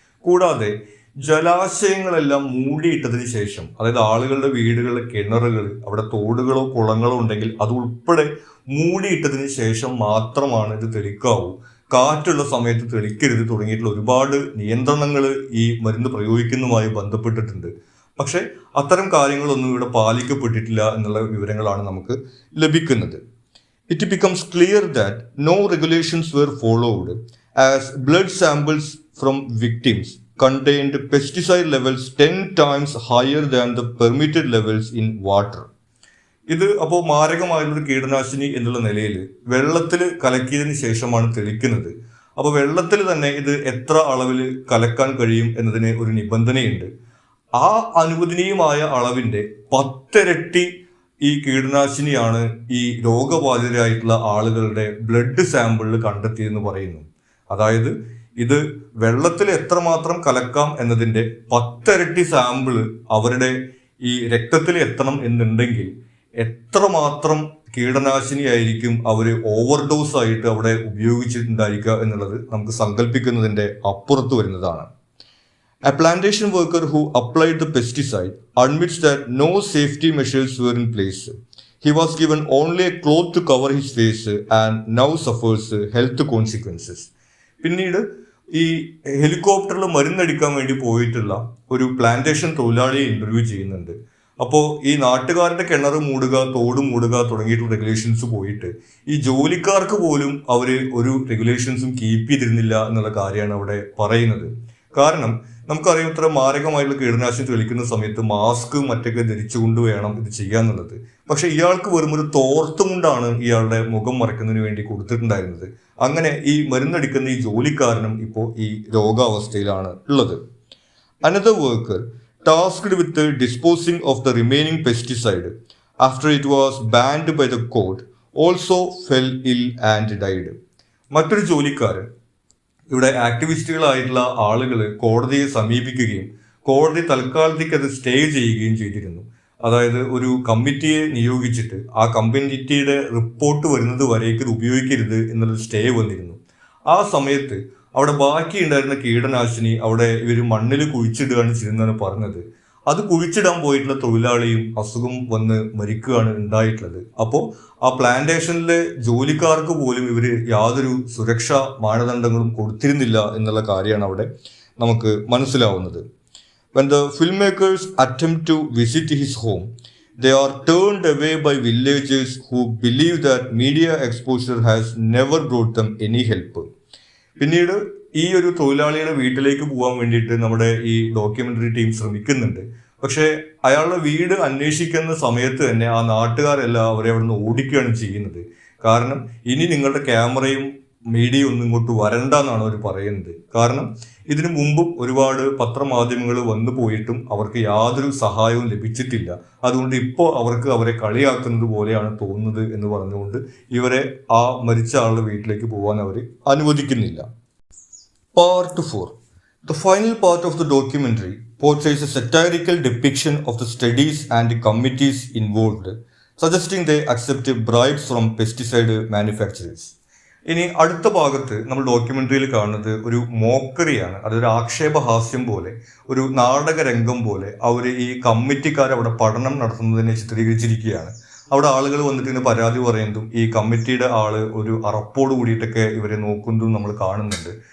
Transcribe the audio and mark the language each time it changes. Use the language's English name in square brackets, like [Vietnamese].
[Malayalam] കൂടാതെ ജലാശയങ്ങളെല്ലാം മൂടിയിട്ടതിന് ശേഷം, അതായത് ആളുകളുടെ വീടുകളിലെ കിണറുകൾ, അവിടെ തോടുകളോ കുളങ്ങളോ ഉണ്ടെങ്കിൽ അത് ഉൾപ്പെടെ മൂടിയിട്ടതിന് ശേഷം മാത്രമാണ് ഇത് തെളിക്കാവൂ, കാറ്റുള്ള സമയത്ത് തെളിക്കരുത് തുടങ്ങിയിട്ടുള്ള ഒരുപാട് നിയന്ത്രണങ്ങൾ ഈ മരുന്ന് പ്രയോഗിക്കുന്നതുമായി ബന്ധപ്പെട്ടിട്ടുണ്ട്. പക്ഷെ അത്തരം കാര്യങ്ങളൊന്നും ഇവിടെ പാലിക്കപ്പെട്ടിട്ടില്ല എന്നുള്ള വിവരങ്ങളാണ് നമുക്ക് ലഭിക്കുന്നത്. [English] It becomes clear that no regulations were followed as blood samples from victims contained pesticide levels 10 times higher than the permitted levels in water. [Malayalam] ഇത് അപ്പോൾ മാരകമായിട്ടുള്ള കീടനാശിനി എന്നുള്ള നിലയിൽ വെള്ളത്തിൽ കലക്കിയതിന് ശേഷമാണ് തെളിക്കുന്നത്. അപ്പോൾ വെള്ളത്തിൽ തന്നെ ഇത് എത്ര അളവിൽ കലക്കാൻ കഴിയും എന്നതിന് ഒരു നിബന്ധനയുണ്ട്. ആ അനുവദനീയമായ അളവിന്റെ 10 ഇരട്ടി ഈ കീടനാശിനിയാണ് ഈ രോഗബാധിതരായിട്ടുള്ള ആളുകളുടെ ബ്ലഡ് സാമ്പിളിൽ കണ്ടെത്തിയെന്ന് പറയുന്നു. അതായത് ഇത് വെള്ളത്തിൽ എത്രമാത്രം കലക്കാം എന്നതിന്റെ 10 ഇരട്ടി സാമ്പിള് അവരുടെ ഈ രക്തത്തിൽ എത്തണം എന്നുണ്ടെങ്കിൽ എത്രമാത്രം കീടനാശിനി ആയിരിക്കും അവർ ഓവർഡോസ് ആയിട്ട് അവിടെ ഉപയോഗിച്ചിട്ടുണ്ടായിരിക്കുക എന്നുള്ളത് നമുക്ക് സങ്കല്പിക്കുന്നതിന്റെ അപ്പുറത്ത് വരുന്നതാണ്. [English] A plantation worker who applied the pesticide admits that no safety measures were in place. He was given only a cloth to cover his face and now suffers health consequences. [Malayalam] പിന്നീട് ഈ ഹെലികോപ്റ്ററിൽ മരുന്നടിക്കാൻ വേണ്ടി പോയിട്ടുള്ള ഒരു പ്ലാന്റേഷൻ തൊഴിലാളിയെ interview ചെയ്യുന്നുണ്ട്. അപ്പോൾ ഈ നാട്ടുകാരുടെ കിണർ മൂടുക, തോട് മൂടുക തുടങ്ങിയിട്ടുള്ള റെഗുലേഷൻസ് പോയിട്ട് ഈ ജോലിക്കാർക്ക് പോലും അവർ ഒരു റെഗുലേഷൻസും കീപ്പ് ചെയ്തിരുന്നില്ല എന്നുള്ള കാര്യമാണ് അവിടെ പറയുന്നത്. കാരണം നമുക്കറിയാം ഇത്ര മാരകമായിട്ടുള്ള കീടനാശിനി തെളിക്കുന്ന സമയത്ത് മാസ്ക് മറ്റൊക്കെ ധരിച്ചുകൊണ്ട് വേണം ഇത് ചെയ്യാന്നുള്ളത്. പക്ഷെ ഇയാൾക്ക് വെറും ഒരു തോർത്തുമുണ്ടാണ് ഇയാളുടെ മുഖം മറയ്ക്കുന്നതിന് വേണ്ടി കൊടുത്തിട്ടുണ്ടായിരുന്നത്. അങ്ങനെ ഈ മരുന്നടിക്കുന്ന ഈ ജോലിക്കാരനും ഇപ്പോൾ ഈ രോഗാവസ്ഥയിലാണ് ഉള്ളത്. [English] Another worker tasked with disposing of the remaining pesticide after it was banned by the court also fell ill and died. [Malayalam] മറ്റൊരു ജോലിക്കാരൻ, ഇവിടെ ആക്ടിവിസ്റ്റുകളായിട്ടുള്ള ആളുകൾ കോടതിയെ സമീപിക്കുകയും കോടതി തൽക്കാലത്തേക്ക് അത് സ്റ്റേ ചെയ്യുകയും ചെയ്തിരുന്നു. അതായത് ഒരു കമ്മിറ്റിയെ നിയോഗിച്ചിട്ട് ആ കമ്മിറ്റിയുടെ റിപ്പോർട്ട് വരുന്നത് വരേക്ക് ഇത് ഉപയോഗിക്കരുത് എന്നുള്ളൊരു സ്റ്റേ വന്നിരുന്നു. ആ സമയത്ത് അവിടെ ബാക്കി ഉണ്ടായിരുന്ന കീടനാശിനി അവിടെ ഇവർ മണ്ണിൽ കുഴിച്ചിടുകയാണ് ചെയ്തെന്നാണ് പറഞ്ഞത്. അത് കുഴിച്ചിടാൻ പോയിട്ടുള്ള തൊഴിലാളിയും അസുഖം വന്ന് മരിക്കുകയാണ് ഉണ്ടായിട്ടുള്ളത്. അപ്പോൾ ആ പ്ലാന്റേഷനിലെ ജോലിക്കാർക്ക് പോലും ഇവർ യാതൊരു സുരക്ഷാ മാനദണ്ഡങ്ങളും കൊടുത്തിരുന്നില്ല എന്നുള്ള കാര്യമാണ് അവിടെ നമുക്ക് മനസ്സിലാവുന്നത്. [English] When the filmmakers attempt to visit his home, they are turned away by villagers who believe that media exposure has never brought them any help. [Malayalam] പിന്നീട് ഈ ഒരു തൊഴിലാളിയുടെ വീട്ടിലേക്ക് പോകാൻ വേണ്ടിയിട്ട് നമ്മുടെ ഈ ഡോക്യുമെന്ററി ടീം ശ്രമിക്കുന്നുണ്ട്. പക്ഷെ അയാളുടെ വീട് അന്വേഷിക്കുന്ന സമയത്ത് തന്നെ ആ നാട്ടുകാരെല്ലാം അവരെ അവിടെ നിന്ന് ഓടിക്കുകയാണ് ചെയ്യുന്നത്. കാരണം ഇനി നിങ്ങളുടെ ക്യാമറയും മീഡിയ ഒന്നും ഇങ്ങോട്ട് വരണ്ട എന്നാണ് അവർ പറയുന്നത്. കാരണം ഇതിനു മുമ്പും ഒരുപാട് പത്രമാധ്യമങ്ങൾ വന്നു പോയിട്ടും അവർക്ക് യാതൊരു സഹായവും ലഭിച്ചിട്ടില്ല. അതുകൊണ്ട് ഇപ്പോൾ അവർക്ക് അവരെ കളിയാക്കുന്നത് പോലെയാണ് തോന്നുന്നത് എന്ന് പറഞ്ഞുകൊണ്ട് ഇവരെ ആ മരിച്ച ആളുടെ വീട്ടിലേക്ക് പോകാൻ അവർ അനുവദിക്കുന്നില്ല. [English] Part 4. The final part of the documentary portrays a satirical depiction of the studies and committees involved, suggesting they accept bribes from pesticide manufacturers. [Malayalam] ഇനി അടുത്ത ഭാഗത്ത് നമ്മൾ ഡോക്യുമെന്ററിയിൽ കാണുന്നത് ഒരു മോക്കറിയാണ്. അതൊരു ആക്ഷേപഹാസ്യം പോലെ, ഒരു നാടക രംഗം പോലെ അവർ ഈ കമ്മിറ്റിക്കാർ അവിടെ പഠനം നടത്തുന്നതിനെ ചിത്രീകരിച്ചിരിക്കുകയാണ്. അവിടെ ആളുകൾ വന്നിട്ട് ഇങ്ങനെ പരാതി പറയുന്നതും ഈ കമ്മിറ്റിയുടെ ആള് ഒരു അറപ്പോട് കൂടിയിട്ടൊക്കെ ഇവരെ നോക്കുന്നതും നമ്മൾ കാണുന്നുണ്ട്.